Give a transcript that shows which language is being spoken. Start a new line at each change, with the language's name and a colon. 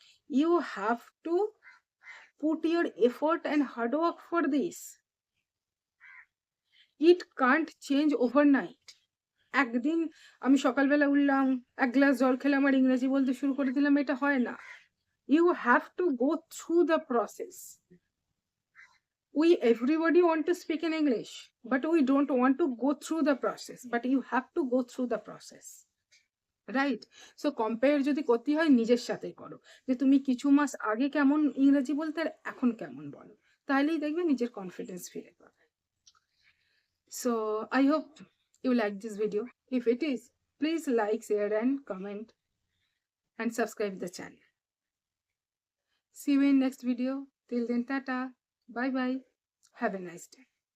English: You have to put your effort and hard work for this. It can't change overnight.
Bangla: একদিন আমি সকালবেলা উঠলাম, এক গ্লাস জল খেলাম আর ইংরেজি বলতে শুরু করে দিলাম, এটা হয় না।
English: You have to go through the process. Everybody want to speak in English, but we don't want to go through the process. But you have to go through the process, right? So compare
Bangla: যদি করতে হয় নিজের সাথে করো, যে তুমি কিছু মাস আগে কেমন ইংরেজি বলতে আর এখন কেমন বলো, তাহলেই দেখবে নিজের কনফিডেন্স ফিরে পাবে।
English: So I hope you like this video. If it is, please like, share and comment and subscribe the channel. See you in next video. Till then, tata. Bye bye. Have a nice day.